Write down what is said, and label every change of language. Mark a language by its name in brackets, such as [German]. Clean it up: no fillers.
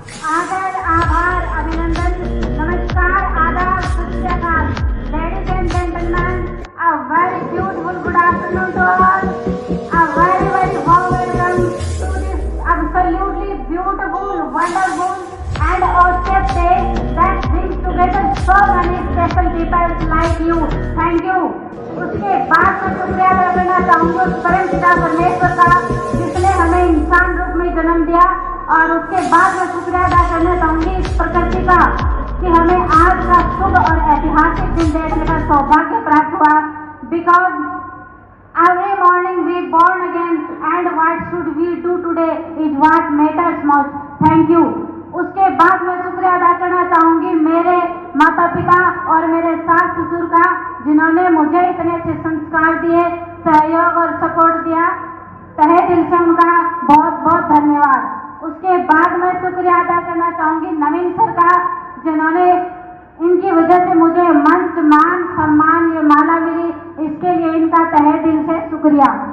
[Hindi] आदर, आभार, अभिनंदन, नमस्कार, आदाब, सत श्री अकाल। [English] Ladies and gentlemen, a very beautiful good afternoon to all. A very warm welcome to this absolutely beautiful, wonderful and awesome day that brings together so many special people like you. Thank you. [Hindi] उसके बाद मैं शुक्रिया अदा करना चाहूँगा उस परम पिता परमेश्वर का जिसने हमें इंसान रूप में जन्म दिया, और उसके बाद मैं शुक्रिया अदा करना चाहूँगी इस प्रकृति का कि हमें आज का शुभ और ऐतिहासिक दिन देखने का सौभाग्य प्राप्त हुआ। [English] Because every morning we born again and what should we do today is what matters most. Thank you. [Hindi] उसके बाद मैं शुक्रिया अदा करना चाहूँगी मेरे माता पिता और मेरे सास ससुर का, जिन्होंने मुझे इतने अच्छे संस्कार दिए, सहयोग और सपोर्ट दिया। तहे दिल से उनका बहुत बहुत धन्यवाद। उसके बाद मैं शुक्रिया अदा करना चाहूँगी नवीन सर का, जिन्होंने इनकी वजह से मुझे मंच, मान, सम्मान, ये माला मिली, इसके लिए इनका तहे दिल से शुक्रिया।